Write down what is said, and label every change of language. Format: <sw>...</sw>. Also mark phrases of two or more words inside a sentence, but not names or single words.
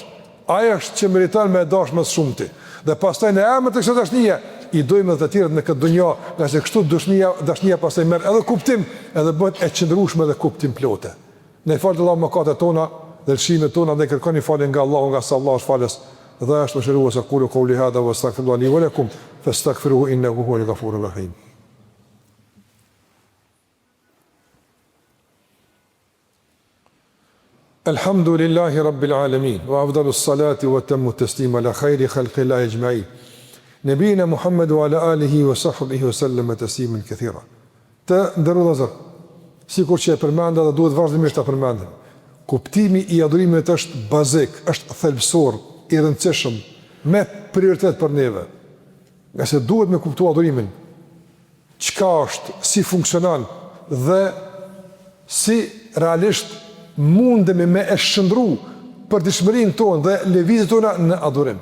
<sq>Ai është që meriton me dashur më së shumti. Dhe pastaj në emër të kësaj dashnie i dojmë të tjerët në këtë dunjë, nga se kështu dashnia pastaj merr edhe kuptim, edhe bëhet e qëndrueshme dhe kuptim plotë. Ne falë Allahu mëkatet tona dhe lëshimet tona dhe kërkoni falje nga Allahu, nga sa Allah është falës dhe është mëshirues.</sq> <ar>أقول قولي هذا وأستغفر الله لي ولكم فاستغفروه إنه هو الغفور الرحيم. الحمد لله رب العالمين وأفضل الصلاة وأتم التسليم على خير خلق الله أجمعين. نبينا محمد وعلى آله وصحبه وسلم تسليما كثيرا.</ar> <sq>Të ndërrudhëzër, sikur që e përmenda dhe duhet vazhdimisht të përmendem, kuptimi i adhurimit është bazik, është thelbësor, i rëndësishëm, me prioritet për neve. Nga se duhet me kuptu adhurimin, çka është, si funksionan dhe si realisht mundemi me e shëndru për dëshmërinë tonë dhe lëvizjet tona në adhurim.</sq>